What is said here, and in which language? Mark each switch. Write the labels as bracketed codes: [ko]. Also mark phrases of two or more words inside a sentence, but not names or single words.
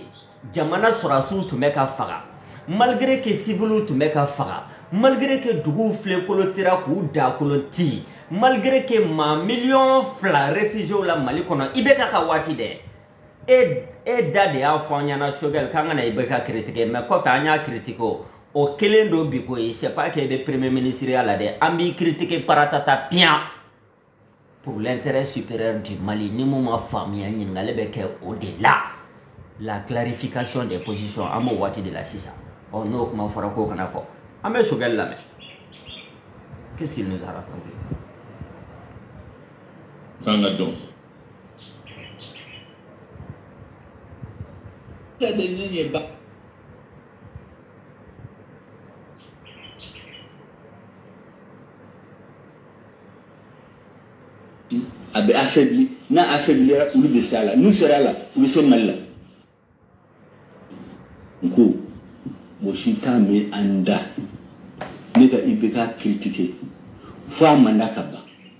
[bm] jamana sɔrɔdasiw tun bɛ ka faga [fr] malgré que civils [bm] tun bɛ ka faga [fr] malgré que [bm] duguw filenkolotira k'u dakoloti [fr] malgré que [bm] maa [fr] 2 millions réfugiés [bm] la Mali kɔnɔ i bɛ ka waati dɛ e da de y'a fɔ an ɲɛna Choguel k'an kana i bɛ ka critiquer mais kɔfɛ an y'a critiquer o kelen don bi ko ye [fr] c'est pas que [bm] i bɛ [fr] premier ministre [bm] ya la dɛ an b'i critiquer paratata [fr] bien pour l'intérêt supérieur du Mali [bm] ni mun ma faamuya ɲininkali bɛ kɛ o de la [fr] la clarification des positions [bm] an b'o waati de la sisan n'o kuma fɔra k'o kana fɔ an bɛ Choguel lamɛn [fr] qu'est-ce qu'il nous a raconté [bm] k'an ka dɔn a bɛ affaibli n'a affaiblira olu bɛ se a la n'u sera a la u bɛ se Mali la n ko mɔgɔ si t'a mɛn an da ne ka IBK critiquer fo a mandat ka ban